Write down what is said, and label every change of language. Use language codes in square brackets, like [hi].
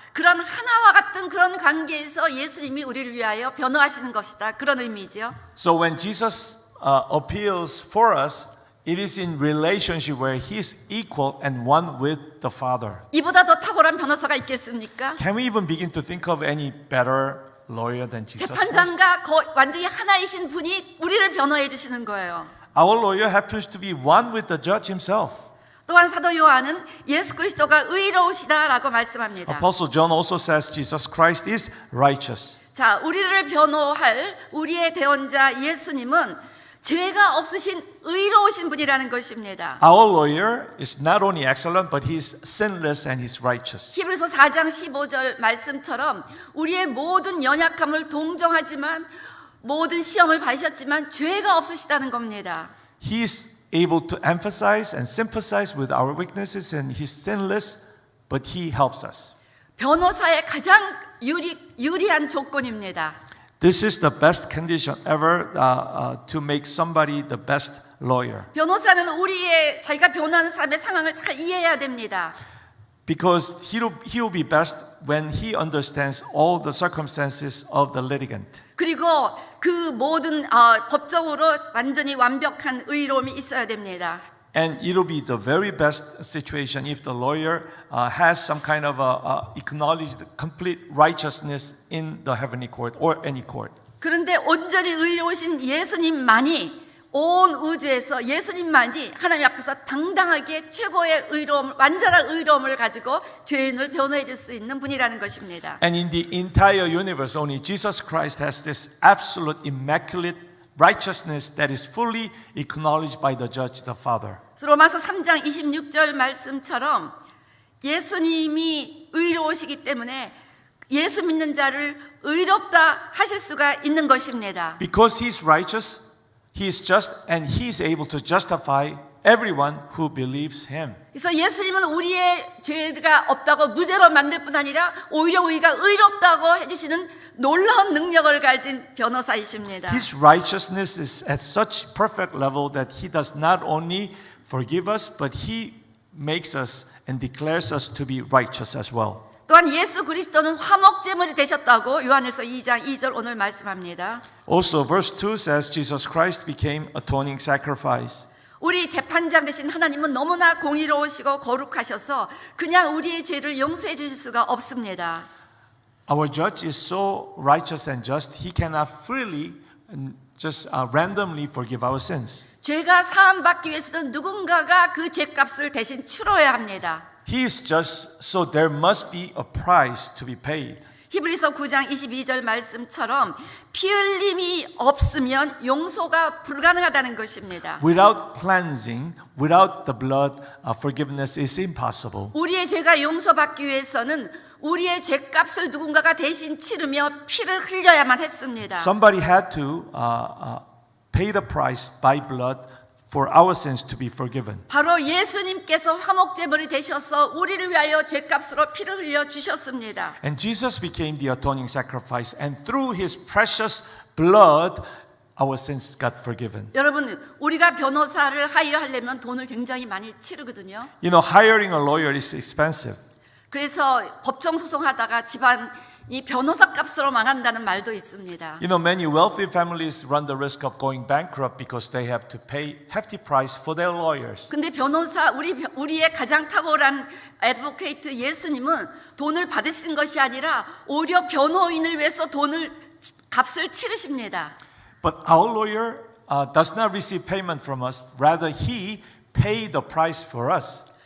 [ko] 그런 하나와 같은 그런 관계에서 예수님이 우리를 위하여 변호하시는 것이다. 그런 의미죠. [en] So when Jesus appeals for us, it is in relationship where he is equal and one with the Father. [ko] 이보다 더 탁월한 변호사가 있겠습니까? [en] Can we even begin to think of any better lawyer than Jesus Christ? [ko] 재판장과 완전히 하나이신 분이 우리를 변호해 주시는 거예요. [en] Our lawyer happens to be one with the judge himself. [ko] 또한 사도 요한은 예수 그리스도가 의로우시다라고 말씀합니다. [en] Apostle John also says Jesus Christ is righteous. [ko] 자, 우리를 변호할 우리의 대언자 예수님은 죄가 없으신 의로우신 분이라는 것입니다. [en] Our lawyer is not only excellent, but he's sinless and he's righteous. [ko] 히브리서 4장 15절 말씀처럼 우리의 모든 연약함을 동정하지만 모든 시험을 받으셨지만 죄가 없으시다는 겁니다. [en] He's able to emphasize and sympathize with our weaknesses and he's sinless, but he helps us. [ko] 변호사의 가장 유리한 조건입니다. [en] This is the best condition ever to make somebody the best lawyer. [ko] 변호사는 자기가 변호하는 사람의 상황을 잘 이해해야 됩니다. [en] Because he will be best when he understands all the circumstances of the litigant. [ko] 그리고 그 모든 법적으로 완전히 완벽한 의로움이 있어야 됩니다. [en] And it will be the very best situation if the lawyer has some kind of acknowledged complete righteousness in the heavenly court or any court. [ko] 그런데 온전히 의로우신 예수님만이 온 우주에서 예수님만이 하나님 앞에서 당당하게 최고의 의로움, 완전한 의로움을 가지고 죄인을 변호해 줄 수 있는 분이라는 것입니다. [en] And in the entire universe, only Jesus Christ has this absolute immaculate righteousness that is fully acknowledged by the judge, the Father. [ko] 로마서 3장 26절 말씀처럼 예수님이 의로우시기 때문에 예수 믿는 자를 의롭다 하실 수가 있는 것입니다. [en] Because he's righteous, he is just, and he is able to justify everyone who believes him. [ko] 그래서 예수님은 우리의 죄가 없다고 무죄로 만들 뿐 아니라 오히려 우리가 의롭다고 해주시는 놀라운 능력을 가진 변호사이십니다. [en] His righteousness is at such perfect level that he does not only forgive us, but he makes us and declares us to be righteous as well. [ko] 또한 예수 그리스도는 화목제물이 되셨다고 요한에서 2장 2절 오늘 말씀합니다. [en] Also, verse 2 says Jesus Christ became atoning sacrifice. [ko] 우리 재판장 되신 하나님은 너무나 공의로우시고 거룩하셔서 그냥 우리의 죄를 용서해 주실 수가 없습니다. [en] Our judge is so righteous and just, he cannot freely just randomly forgive our sins. [ko] 죄가 사함받기 위해서는 누군가가 그 죄값을 대신 치러야 합니다. [en] He is just, so there must be a price to be paid. [ko] 히브리서 9장 22절 말씀처럼 피 흘림이 없으면 용서가 불가능하다는 것입니다. [en] Without cleansing, without the blood, forgiveness is impossible. [ko] 우리의 죄가 용서받기 위해서는 우리의 죄값을 누군가가 대신 치르며 피를 흘려야만 했습니다. [en] Somebody had to pay the price by blood for our sins to be forgiven. [ko] 바로 예수님께서 화목제물이 되셔서 우리를 위하여 죄값으로 피를 흘려 주셨습니다. [en] And Jesus became the atoning sacrifice, and through his precious blood, our sins got forgiven. [ko] 여러분, 우리가 변호사를 하이어하려면 돈을 굉장히 많이 치르거든요. [en] You know, hiring a lawyer is expensive. [ko] 그래서 법정 소송하다가 집안 이 변호사 값으로 망한다는 말도 있습니다. [en] You know, many wealthy families run the risk of going bankrupt because they have to pay hefty price for their lawyers. [ko] 근데 변호사 우리의 가장 탁월한 애드보케이트 예수님은 돈을 받으신 것이 아니라 오히려 변호인을 위해서 값을 치르십니다. [en] But our lawyer does not receive payment from us. Rather, he paid the price for us.